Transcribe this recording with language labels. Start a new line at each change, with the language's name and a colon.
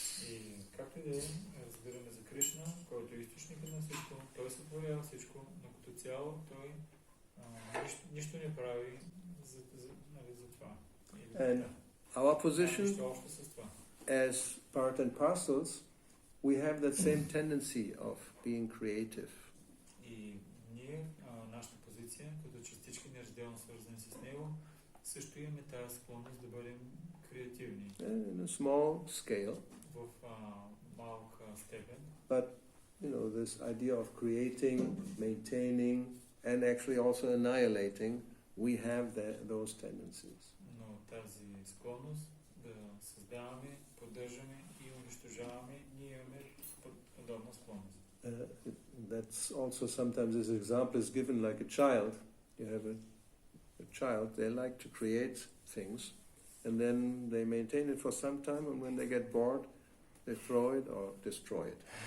Bulgarian: И както и да разбираме за Кришна, който е източникът на всичко, той сътворява всичко, но като цяло той нищо не прави за това.
English: And our position as part and parcels, we have that same tendency of being creative.
Bulgarian: И ние, нашата позиция, като частички неразделно свързани с него, също имаме тази склонност да бъдем креативни.
English: In a small scale.
Bulgarian: В малка степен.
English: But, this idea of creating, maintaining, and actually also annihilating, we have those tendencies.
Bulgarian: Но тази склонност да създаваме, поддържаме и унищожаваме, ние имаме подобна склонност.
English: That's also sometimes this example is given like a child. You have a child, they like to create things, and then they maintain it for some time, and when they get bored, they throw it or destroy it.